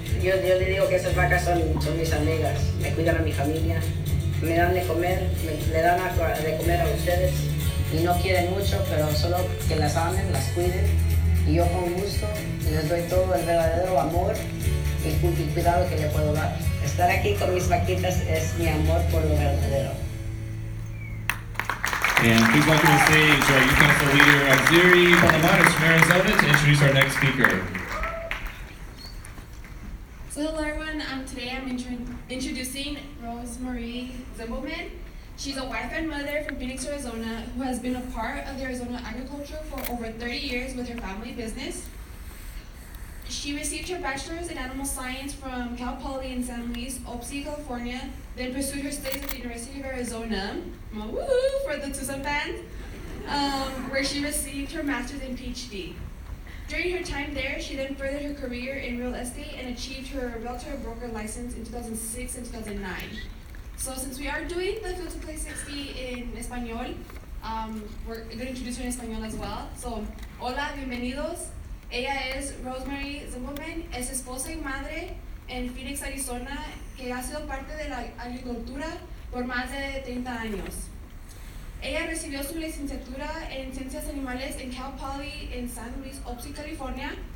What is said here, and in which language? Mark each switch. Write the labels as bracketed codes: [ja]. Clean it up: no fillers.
[es] Yo le digo que esas vacas son mis amigas, me cuidan a mi familia, me dan de comer, le dan de comer a ustedes. Y no quieren mucho, pero solo que las amen, las cuiden. Y yo con gusto les doy todo el verdadero amor y cuidado que le puedo dar. Estar aquí con mis vaquitas es mi amor por lo verdadero. [en] And please welcome to the stage our Youth Council leader, Ziri Palamares from Arizona, to introduce our next speaker. So hello everyone, today I'm introducing Rosemarie Zimbelman. She's a wife and mother from Phoenix, Arizona, who has been a part of the Arizona agriculture for over 30 years with her family business. She received her bachelor's in animal science from Cal Poly in San Luis Obispo, California, then pursued her studies at the University of Arizona, for the Tucson fans, where she received her master's and PhD. During her time there, she then furthered her career in real estate and achieved her realtor broker license in 2006 and 2009. So since we are doing the Field to Play 60 in Español, we're going to introduce her in Español as well. [es] So, hola, bienvenidos. Ella es Rosemarie Zimbelman, es esposa y madre en Phoenix, Arizona, que ha sido parte de la agricultura por más de 30 años. Ella recibió su licenciatura en Ciencias Animales en Cal Poly en San Luis Obispo, California.